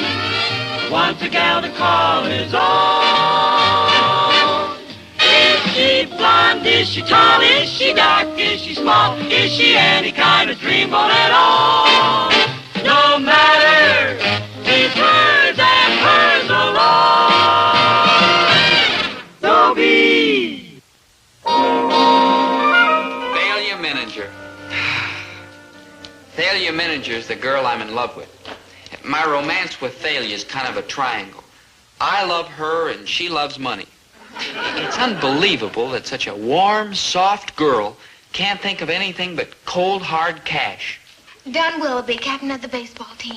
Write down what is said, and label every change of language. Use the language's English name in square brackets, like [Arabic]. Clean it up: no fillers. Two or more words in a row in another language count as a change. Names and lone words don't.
[English] Once a gal to call his own. Is she blonde? Is she tall? Is she dark? Is she small? Is she any kind of dreamboat at all? No matter, he's hers and hers alone. Dobie. Thalia Mininger. Thalia Mininger is the girl I'm in love with. My romance with Thalia is kind of a triangle. I love her and she loves money. It's unbelievable that such a warm, soft girl can't think of anything but cold, hard cash. Don Willoughby, captain of the baseball team.